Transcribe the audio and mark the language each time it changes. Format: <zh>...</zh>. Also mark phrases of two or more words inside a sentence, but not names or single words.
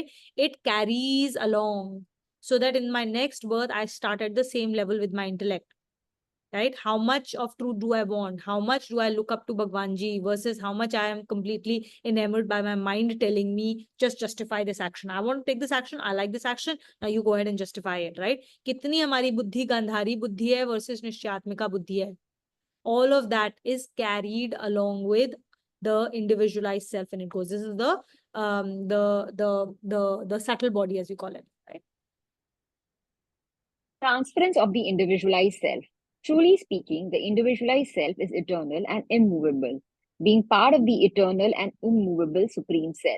<en>It carries along so that in my next birth, I start at the same level with my intellect, right? How much of truth do I want? How much do I look up to Bhagwanji versus how much I am completely enamored by my mind telling me, just justify this action. I want to take this action. I like this action. Now you go ahead and justify it, right?</en> <hi>कितनी हमारी बुद्धि गांधारी बुद्धि है versus निश्चयात्मिका बुद्धि है.</hi> <en>All of that is carried along with the individualized self and it goes. This is the subtle body, as we call it, right? Transference of the individualized self. Truly speaking, the individualized self is eternal and immovable, being part of the eternal and immovable Supreme Self.</en>